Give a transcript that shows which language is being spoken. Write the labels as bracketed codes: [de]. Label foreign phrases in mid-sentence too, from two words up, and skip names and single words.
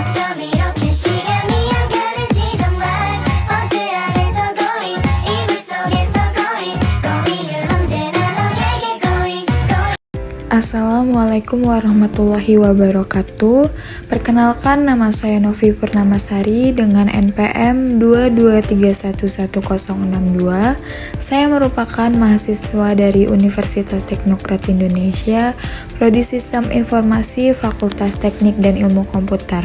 [ko] 밤 이렇게 시간이 안 가는지 정말 버스 안에서 going 이불 속에서 going 은 언제나 너에게 going. [ar] السلام عليكم ورحمة الله وبركاته. [id] Perkenalkan, nama saya Novi Purnamasari dengan NPM 223111062. Saya merupakan mahasiswa dari Universitas Teknokrat Indonesia, Prodi Sistem Informasi, Fakultas Teknik dan Ilmu Komputer.